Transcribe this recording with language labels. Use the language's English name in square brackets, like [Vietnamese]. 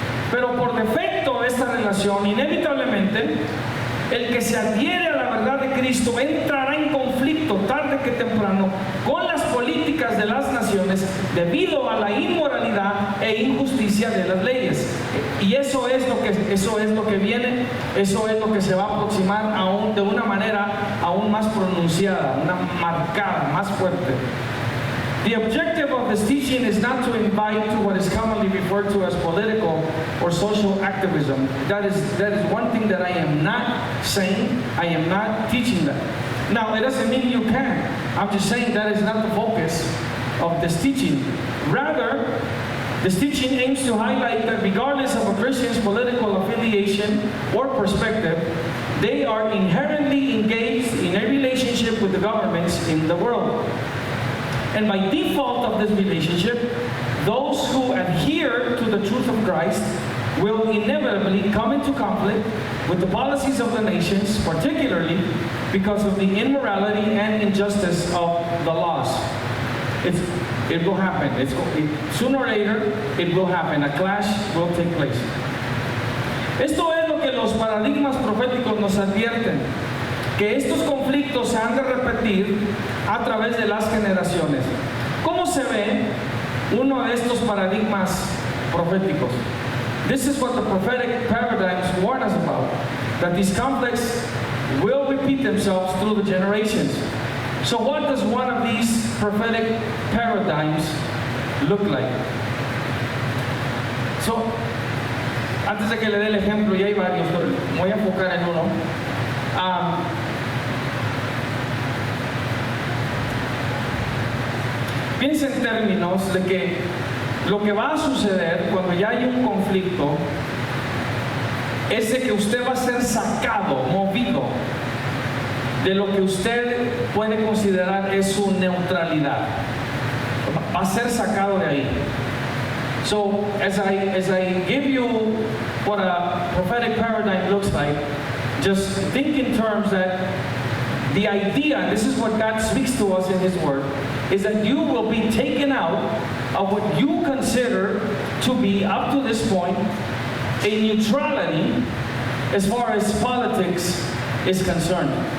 [Spanish] Pero por defecto de esta relación, inevitablemente, el que se adhiere a la verdad de Cristo entrará en conflicto tarde que temprano con las políticas de las naciones debido a la inmoralidad e injusticia de las leyes. Y eso es lo que viene, eso es lo que se va a aproximar aún de una manera aún más pronunciada, una marcada, más fuerte. [English] The objective of this teaching is not to invite to what is commonly referred to as political or social activism. That is one thing that I am not saying. I am not teaching that. Now, it doesn't mean you can. I'm just saying that is not the focus of this teaching. Rather, this teaching aims to highlight that regardless of a Christian's political affiliation or perspective, they are inherently engaged in a relationship with the governments in the world. And by default of this relationship, those who adhere to the truth of Christ will inevitably come into conflict with the policies of the nations, particularly because of the immorality and injustice of the laws. It will happen. Sooner or later, it will happen. A clash will take place. [Spanish] Esto es lo que los paradigmas proféticos nos advierten, que estos conflictos se han de repetir a través de las generaciones. ¿Cómo se ve uno de estos paradigmas proféticos? [English] This is what the prophetic paradigms warn us about, that these conflicts will repeat themselves through the generations. So what does one of these prophetic paradigms look like? [Spanish] So, antes de que le dé el ejemplo, y hay varios, pero me voy a enfocar en uno. Piensa en términos de que lo que va a suceder cuando ya hay un conflicto es de que usted va a ser sacado, movido de lo que usted puede considerar es su neutralidad. Va a ser sacado de ahí. [English] So, as I give you what a prophetic paradigm looks like, just think in terms that the idea, and this is what God speaks to us in His Word, is that you will be taken out of what you consider to be, up to this point, a neutrality as far as politics is concerned.